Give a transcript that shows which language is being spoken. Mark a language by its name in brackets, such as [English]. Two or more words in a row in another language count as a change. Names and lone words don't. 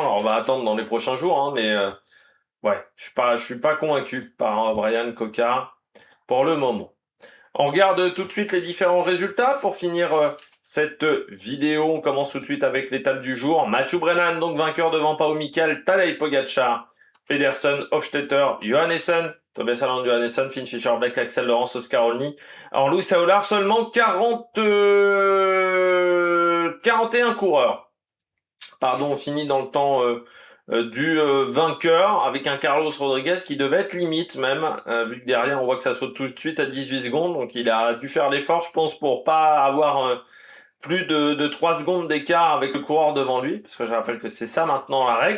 [French] Alors on va attendre dans les prochains jours hein, mais ouais, je suis pas convaincu par Brian Cocard pour le moment. On regarde tout de suite les différents résultats pour finir cette vidéo. On commence tout de suite avec l'étape du jour. Mathieu Brennan, donc vainqueur devant Pau Mikkel, Tadej Pogacar, Pedersen, Hofstetter, Johannessen, Tobias Allan, Johannessen, Finn Fischer-Black, Axel Laurence, Oscar Olny. Alors Louis Saolar, seulement 41 coureurs. Pardon, on finit dans le temps du vainqueur avec un Carlos Rodriguez qui devait être limite même, vu que derrière on voit que ça saute tout de suite à 18 secondes, donc il a dû faire l'effort je pense pour pas avoir plus de 3 secondes d'écart avec le coureur devant lui, parce que je rappelle que c'est ça maintenant la règle.